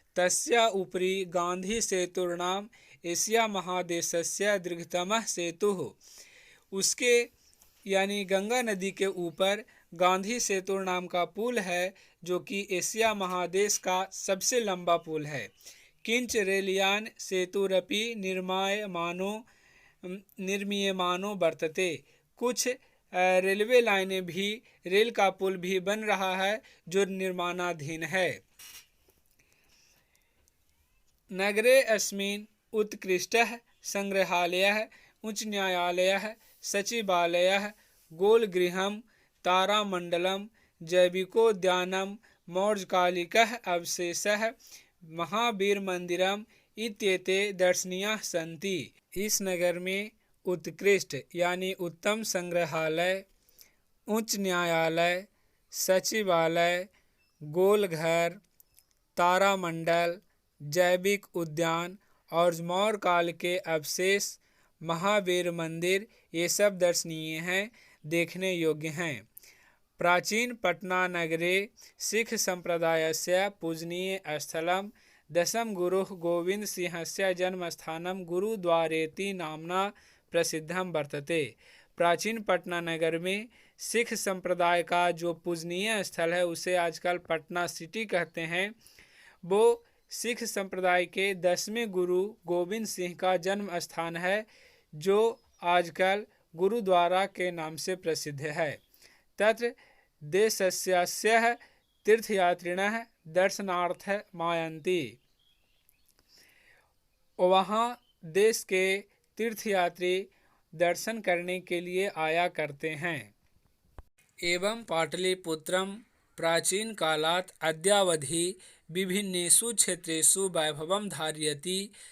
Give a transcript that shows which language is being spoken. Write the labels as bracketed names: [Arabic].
[Sanskrit] तस्या उपरि गांधी सेतुर्नाम एशिया महादेशस्य दीर्घतमः सेतुः, [Hindi] उसके यानी गंगा नदी के ऊपर गांधी सेतु नाम का पुल है, जो कि एशिया महादेश का सबसे लंबा पुल है। [Sanskrit] किंच रेलयान सेतुरपि निर्मीयमानो वर्तते, [Hindi] कुछ रेलवे लाइनें भी, रेल का पुल भी बन रहा है जो निर्माणाधीन है। [Sanskrit] नगरे अस्मिन् उत्कृष्टः संग्रहालयः, उच्च न्यायालयः, सचिवालयः, गोलगृहं, तारामंडलम, जैविकोद्यानम, मौर्यकालिकः अवशेषः, महावीर मंदिरम इत्येते दर्शनीयाः सन्ति। [Hindi] इस नगर में उत्कृष्ट यानी उत्तम संग्रहालय, उच्च न्यायालय, सचिवालय, गोलघर, तारामंडल, जैविक उद्यान और मौर्य काल के अवशेष, महावीर मंदिर, ये सब दर्शनीय हैं, देखने योग्य हैं। [Sanskrit] प्राचीन पटना नगरे सिख संप्रदायस्य पूजनीय स्थलम दशम गुरुः गोविंद सिंहस्य जन्मस्थानं गुरुद्वारेति नाम्ना प्रसिद्धं वर्तते। [Hindi] प्राचीन पटना नगर में सिख संप्रदाय का जो पूजनीय स्थल है उसे आजकल पटना सिटी कहते हैं। वो सिख संप्रदाय के 10वें गुरु गोविंद सिंह का जन्म स्थान है, जो आजकल गुरुद्वारा के नाम से प्रसिद्ध है। [Sanskrit] तत्र देशस्यास्य तीर्थयात्रिणः दर्शनार्थ मायन्ति। [Hindi] वहाँ देश के तीर्थयात्री दर्शन करने के लिए आया करते हैं। [Sanskrit] एवं पाटलिपुत्रम प्राचीन कालात् अद्यावधि विभिन्नेषु क्षेत्रेषु वैभवं धारयति।